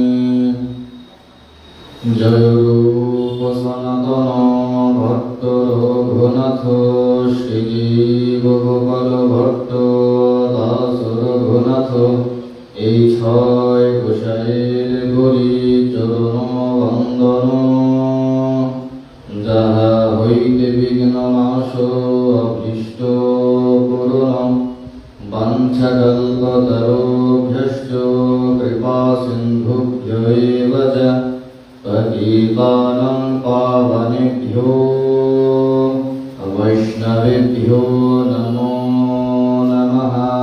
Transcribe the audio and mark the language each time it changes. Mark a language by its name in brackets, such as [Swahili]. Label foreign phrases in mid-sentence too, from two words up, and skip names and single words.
[Bangla] জয় রূপ সনাতন ভট্ট রঘুনাথ শ্রীজীব গোপাল ভট্ট দাস রঘুনাথ। এই ছয় গোসাইয়ের করি চরণ বন্দন, যাহা হইতে বিঘ্ন নাশ অভীষ্ট পূরণ। [Sanskrit] বাঞ্ছাকল্পতরুভ্যশ্চ কৃপা সিন্ধুভ্য় এব চ পতিতানাং পাবনেভ্যো বৈষ্ণবেভ্यो নমো নমঃ।